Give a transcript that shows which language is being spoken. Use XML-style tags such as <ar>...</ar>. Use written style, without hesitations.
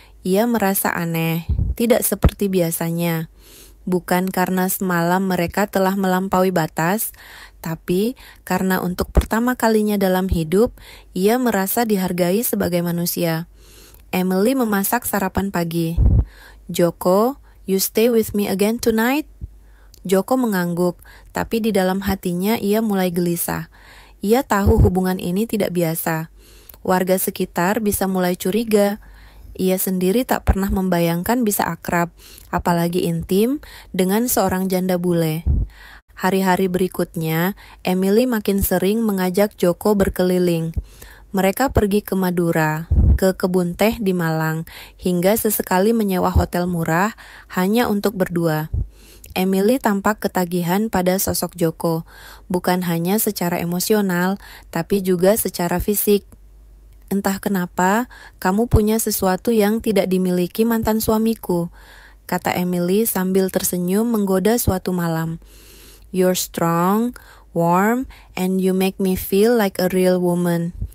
<id>Ia merasa aneh, tidak seperti biasanya. Bukan karena semalam mereka telah melampaui batas, tapi karena untuk pertama kalinya dalam hidup, ia merasa dihargai sebagai manusia. Emily memasak sarapan pagi.</id> <en>Joko, you stay with me again tonight?</en> <id>Joko mengangguk, tapi di dalam hatinya ia mulai gelisah. Ia tahu hubungan ini tidak biasa. Warga sekitar bisa mulai curiga. Ia sendiri tak pernah membayangkan bisa akrab, apalagi intim, dengan seorang janda bule. Hari-hari berikutnya, Emily makin sering mengajak Joko berkeliling. Mereka pergi ke Madura, ke kebun teh di Malang, hingga sesekali menyewa hotel murah hanya untuk berdua. Emily tampak ketagihan pada sosok Joko, bukan hanya secara emosional, tapi juga secara fisik. Entah kenapa, kamu punya sesuatu yang tidak dimiliki mantan suamiku, kata Emily sambil tersenyum menggoda suatu malam.</id> <en>You're strong, warm, and you make me feel like a real woman.</en>